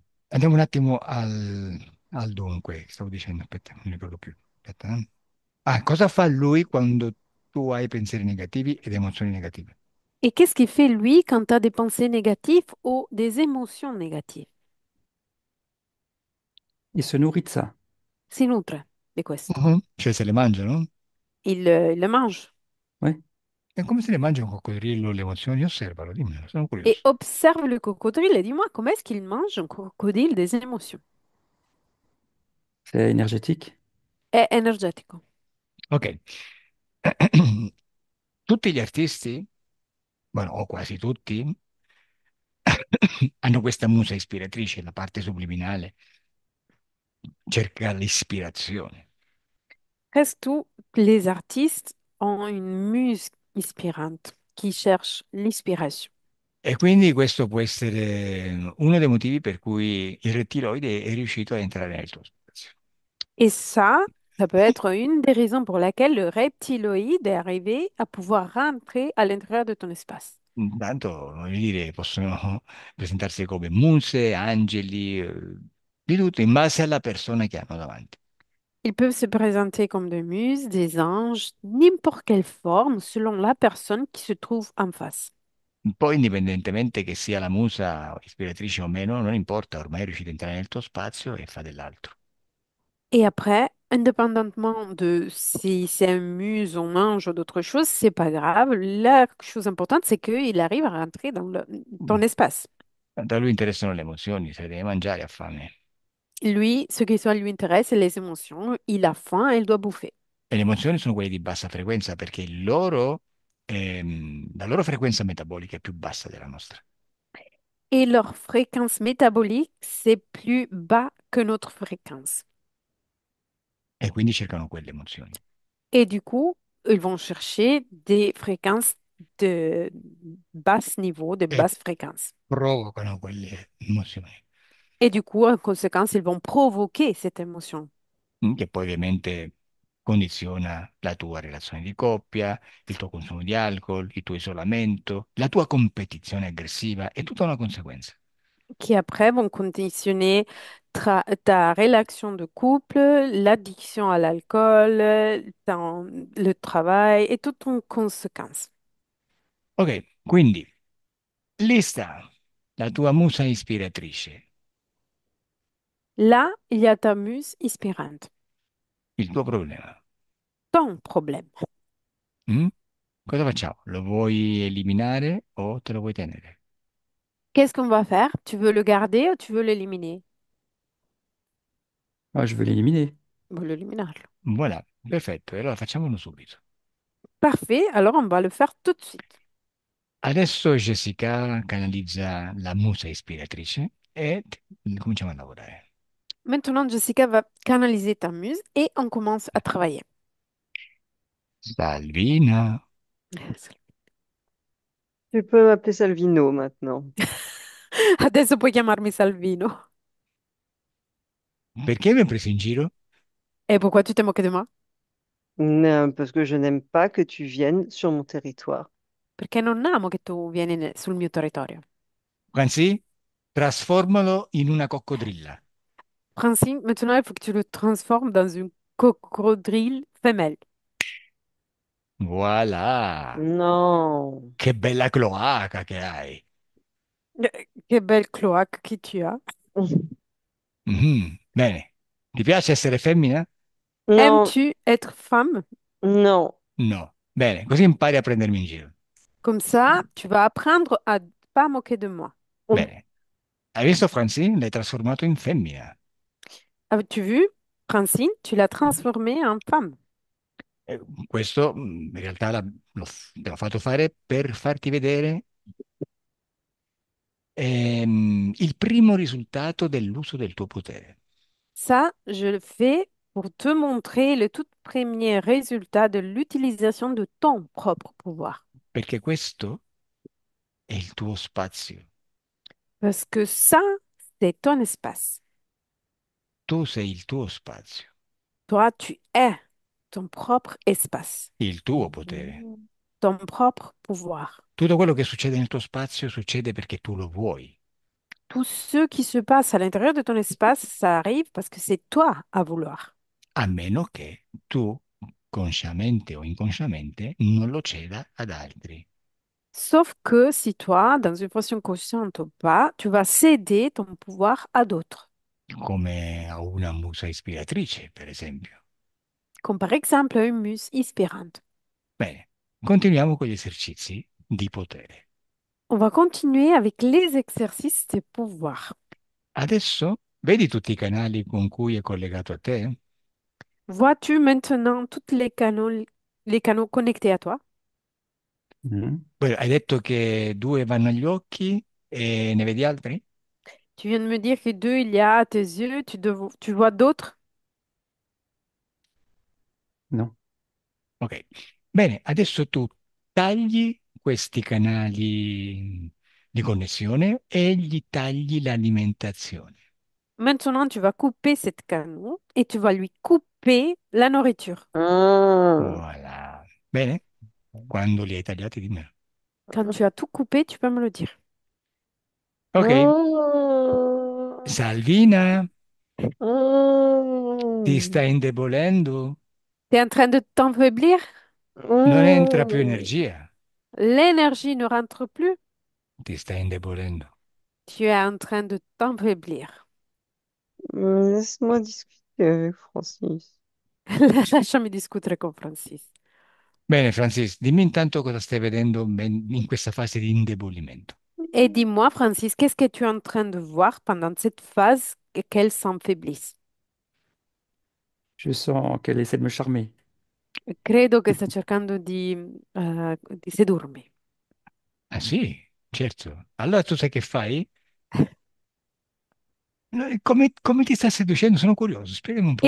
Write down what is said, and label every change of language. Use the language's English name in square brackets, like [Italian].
[Italian] Andiamo un attimo al dunque, stavo dicendo, aspetta, non mi ricordo più. Aspetta, eh. Ah, cosa fa lui quando tu hai pensieri negativi ed emozioni negative? [French] Et qu'est-ce qu'il fait, lui, quand tu as des pensées négatives ou des émotions négatives? Il se nourrit de ça. [Italian] Si nutre di questo. Mhm. Cioè se le mangiano? [French] Il le mange. Ouais. [Italian] E come se le mangia un coccodrillo le emozioni? Osservalo, dimmelo, sono [French] Et [Italian] curioso. [French] observe le crocodile et dis-moi, comment est-ce qu'il mange un crocodile des émotions? C'est énergétique. [Italian] È energetico. Ok. Tutti gli artisti, bueno, o quasi tutti, hanno questa musa ispiratrice, la parte subliminale, cerca l'ispirazione. [French] Presque tous les artistes ont une muse inspirante qui cherche l'inspiration. [Italian] E quindi questo può essere uno dei motivi per cui il rettiloide è riuscito a entrare nel tuo spazio. [French] Et ça peut être une des raisons pour laquelle le reptiloïde est arrivé à pouvoir rentrer à l'intérieur de ton espace. [Italian] Intanto, voglio dire, possono presentarsi come muse, angeli, di tutto, in base alla persona che hanno davanti. [French] Ils peuvent se présenter comme des muses, des anges, n'importe quelle forme selon la personne qui se trouve en face. [Italian] Poi, indipendentemente che sia la musa ispiratrice o meno, non importa, ormai è riuscito a entrare nel tuo spazio e fa dell'altro. [French] Et après, indépendamment de si c'est un muse, un ange ou d'autres choses, c'est pas grave. La chose importante, c'est qu'il arrive à rentrer dans ton Mm. espace. [Italian] Tanto a lui interessano le emozioni, se le deve mangiare ha fame. [French] Lui, ce qui soit lui intéresse, c'est les émotions. Il a faim et il doit bouffer. [Italian] E le emozioni sono quelle di bassa frequenza perché la loro frequenza metabolica è più bassa della nostra. [French] Et leur fréquence métabolique, c'est plus bas que notre fréquence. [Italian] E quindi cercano quelle emozioni [French] Et du coup, ils vont chercher des fréquences de basse niveau, de [Italian] e [French] basse fréquence. [Italian] provocano quelle emozioni, [French] Et du coup, en conséquence, ils vont provoquer cette émotion [Italian] che poi ovviamente condiziona la tua relazione di coppia, il tuo consumo di alcol, il tuo isolamento, la tua competizione aggressiva, è tutta una conseguenza. [French] qui après vont conditionner ta relation de couple, l'addiction à l'alcool, le travail et toutes en conséquence. [Italian] Ok, quindi lista la tua musa ispiratrice, [French] Là, il y a ta muse inspirante, [Italian] il tuo problema. [French] ton problème. [Italian] Mm? Cosa facciamo? Lo vuoi eliminare o te lo vuoi tenere? [French] Qu'est-ce qu'on va faire? Tu veux le garder ou tu veux l'éliminer? Ah, je veux l'éliminer. [Italian] Voglio eliminarlo. Voilà, perfetto, e allora facciamolo subito. [French] Parfait, alors on va le faire tout de suite. [Italian] Adesso Jessica canalizza la musa ispiratrice e cominciamo a lavorare. [French] Maintenant, Jessica va canaliser ta muse et on commence à travailler. [Italian] Salvina, [French] Tu peux m'appeler Salvino maintenant. [Italian] Adesso puoi chiamarmi Salvino. perché mi hai preso in giro? [French] Et pourquoi tu te moques de moi? Non, parce que je n'aime pas que tu viennes sur mon territoire. [Italian] Perché non amo che tu vieni sul mio territorio. Anzi, trasformalo in una coccodrilla. [French] Francine, maintenant, il faut que tu le transformes dans une crocodile femelle. Voilà. Non. [Italian] Che bella cloaca che hai. Che belle [French] cloaque que tu as. [Italian] Mhm. Bene. Ti piace essere femmina? [French] Non, Aimes-tu être femme? non. [Italian] No. Bene, così impari a prendermi in giro. [French] Comme ça, tu vas apprendre à pas moquer de moi. [Italian] Bene. Hai visto, Francine? L'hai trasformato in femmina. [French] As-tu vu, Francine, tu l'as transformée en femme. [Italian] Eh, Questo in realtà te l'ho fatto fare per farti vedere il primo risultato dell'uso del tuo potere. [French] Ça, je le fais pour te montrer le tout premier résultat de l'utilisation de ton propre pouvoir. [Italian] Perché questo è il tuo spazio. [French] Parce que ça, c'est ton espace. [Italian] Tu sei il tuo spazio, [French] Toi, tu es ton propre espace, [Italian] il tuo potere. [French] ton propre pouvoir. [Italian] Tutto quello che succede nel tuo spazio succede perché tu lo vuoi, [French] Tout ce qui se passe à l'intérieur de ton espace, ça arrive parce que c'est toi à vouloir. [Italian] a meno che tu, consciamente o inconsciamente, non lo ceda ad altri, [French] Sauf que si toi, dans une façon consciente ou pas, tu vas céder ton pouvoir à d'autres. [Italian] come a una musa ispiratrice, per esempio. [French] Comme par exemple une muse inspirante. [Italian] Bene, continuiamo con gli esercizi di potere. [French] On va continuer avec les exercices de pouvoir. [Italian] Adesso vedi tutti i canali con cui è collegato a te? [French] Vois-tu maintenant tous les canaux connectés à toi? Mhm. [Italian] Poi hai detto che due vanno agli occhi e ne vedi altri? [French] Tu viens de me dire que deux, il y a à tes yeux, tu vois d'autres? Non. Ok. [Italian] Bene, adesso tu tagli questi canali di connessione e gli tagli l'alimentazione. [French] Maintenant, tu vas couper cette canaux et tu vas lui couper la nourriture. Ah. Voilà. Bene? [Italian] Quando li hai tagliati, dimmelo. [French] Quand tu as tout coupé, tu peux me le dire. Ok. Ah. [Italian] Salvina, Ah. ti stai indebolendo? [French] Tu es en train de t'enfaiblir? [Italian] Non entra più Ah. energia. [French] L'énergie ne rentre plus? [Italian] Ti stai indebolendo. [French] Tu es en train de t'enfaiblir. Laisse-moi discuter avec Francis. [Italian] Lasciami discutere con Francis. Bene, Francis, dimmi intanto cosa stai vedendo in questa fase di indebolimento. [French] Et dis-moi, Francis, qu'est-ce que tu es en train de voir pendant cette phase qu'elle s'enfaiblisse? Je sens qu'elle essaie de me charmer. [Italian] Credo che sta cercando di sedurmi. Ah sì, certo. Allora tu sai che fai? Come ti sta seducendo? Sono curioso, spiegami un po'.